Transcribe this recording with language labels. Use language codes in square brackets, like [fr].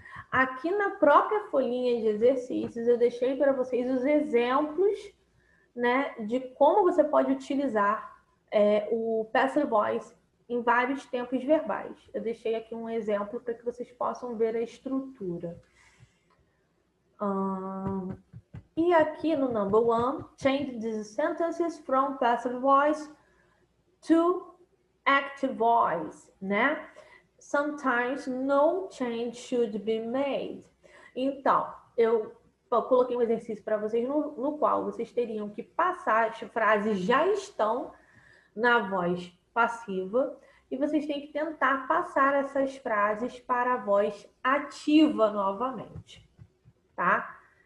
[pt] Aqui na própria folhinha de exercícios, eu deixei para vocês os exemplos, né, de como você pode utilizar o Passive Voice em vários tempos verbais. Eu deixei aqui um exemplo para que vocês possam ver a estrutura. E aqui no [en] number 1, change these sentences from passive voice to active voice, né? Sometimes no change should be made. [pt] Então, eu coloquei um exercício para vocês no qual vocês teriam que passar, as frases já estão na voz passiva e vocês têm que tentar passar essas frases para a voz ativa novamente, tá?